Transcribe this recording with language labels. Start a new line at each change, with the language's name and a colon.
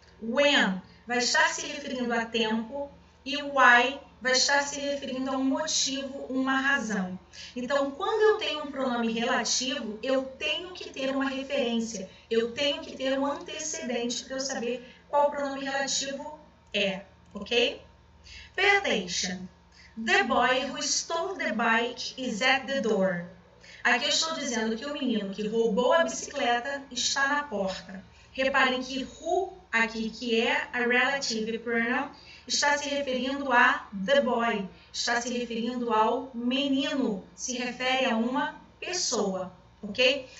Portuguese: When vai estar se referindo a tempo. E why vai estar se referindo a um motivo, uma razão. Então, quando eu tenho um pronome relativo, eu tenho que ter uma referência. Eu tenho que ter um antecedente para eu saber qual pronome relativo é, ok?
English: Pay attention. The boy who stole the bike is at the door.
Portuguese: Aqui eu estou dizendo que o menino que roubou a bicicleta está na porta. Reparem que who, aqui que é a relative pronoun, está se referindo a the boy, está se referindo ao menino, se refere a uma pessoa, ok?